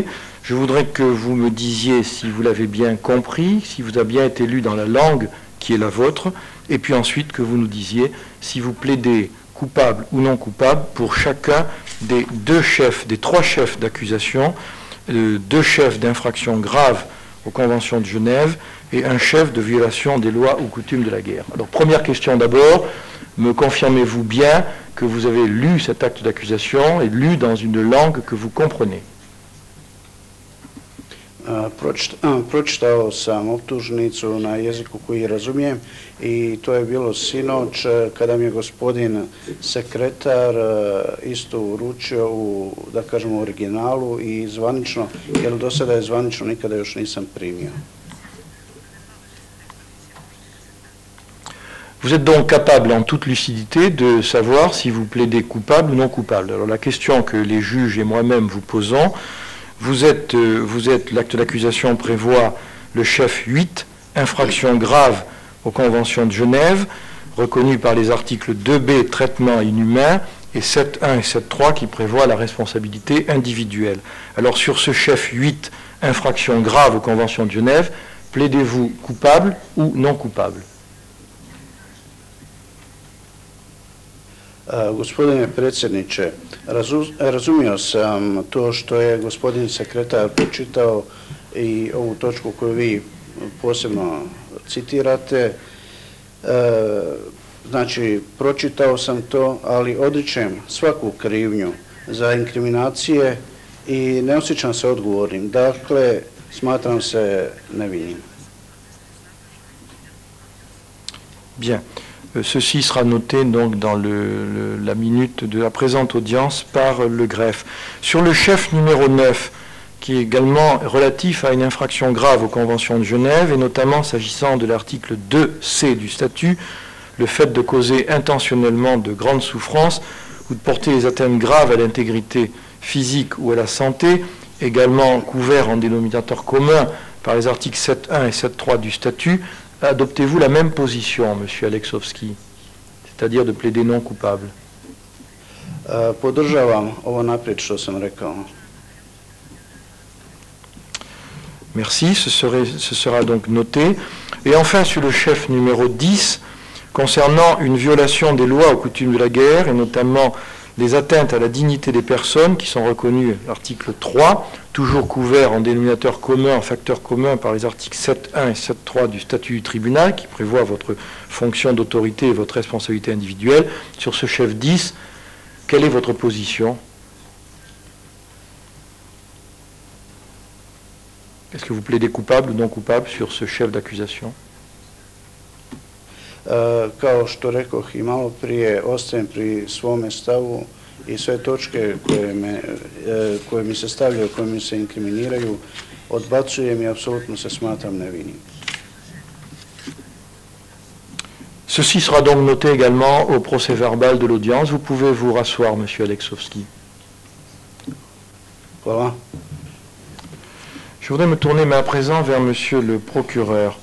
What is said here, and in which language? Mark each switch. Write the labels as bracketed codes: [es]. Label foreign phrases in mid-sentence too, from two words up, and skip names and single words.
[fr] Je voudrais que vous me disiez si vous l'avez bien compris, si vous a bien été lu dans la langue qui est la vôtre, et puis ensuite que vous nous disiez si vous plaidez coupable ou non coupable pour chacun des trois chefs d'accusation, 2 chefs d'infraction grave aux conventions de Genève et un chef de violation des lois ou coutumes de la guerre. Alors, première question d'abord, me confirmez-vous bien que vous avez lu cet acte d'accusation et lu dans une langue que vous comprenez? [hr] Pročitao sam optužnicu na jeziku koji razumijem i to je bilo sinoć kada mi je gospodin sekretar isto uručio u, da kažemo, originalu i zvanično, jer do sada je zvanično nikada još nisam primio. [fr] Vous êtes donc capable en toute lucidité de savoir si vous plaidez coupable ou non coupable. Alors la question que les juges et moi-même vous posons, l'acte d'accusation prévoit le chef 8, infraction grave aux conventions de Genève, reconnu par les articles 2b, traitement inhumain, et 7.1 et 7.3 qui prévoient la responsabilité individuelle. Alors sur ce chef 8, infraction grave aux conventions de Genève, plaidez-vous coupable ou non coupable? [hr] Gospodine predsjedniče, razumio sam to što je gospodin sekretar pročitao i ovu točku koju vi posebno citirate. Znači, pročitao sam to, ali odričem svaku krivnju za inkriminacije i ne osjećam se odgovornim. Dakle, smatram se nevinim. [fr] Bien. Ceci sera noté donc dans la minute de la présente audience par le greffe. Sur le chef numéro 9, qui est également relatif à une infraction grave aux conventions de Genève, et notamment s'agissant de l'article 2C du statut, le fait de causer intentionnellement de grandes souffrances ou de porter des atteintes graves à l'intégrité physique ou à la santé, également couvert en dénominateur commun par les articles 7.1 et 7.3 du statut, adoptez-vous la même position, Monsieur Aleksovski, c'est-à-dire de plaider non coupable? [hr] Podržavam ovo naprijed što sam rekao. [fr] Merci, ce sera donc noté. Et enfin, sur le chef numéro 10, concernant une violation des lois aux coutumes de la guerre, et notamment les atteintes à la dignité des personnes qui sont reconnues à l'article 3, toujours couvert en dénominateur commun, en facteur commun par les articles 7.1 et 7.3 du statut du tribunal, qui prévoit votre fonction d'autorité et votre responsabilité individuelle. Sur ce chef 10, quelle est votre position? Est-ce que vous plaidez coupable ou non coupable sur ce chef d'accusation? [hr] Kao što rekoh i malo prije, ostajem pri svome stavu i sve točke koje mi se stavljaju, koje mi se inkriminiraju, odbacujem i apsolutno se smatram nevinim. [fr] Ceci sera donc noté également au procès verbal de l'audience. Vous pouvez vous rasseoir, Monsieur Aleksovski. Voilà. Je voudrais me tourner à présent vers Monsieur le procureur.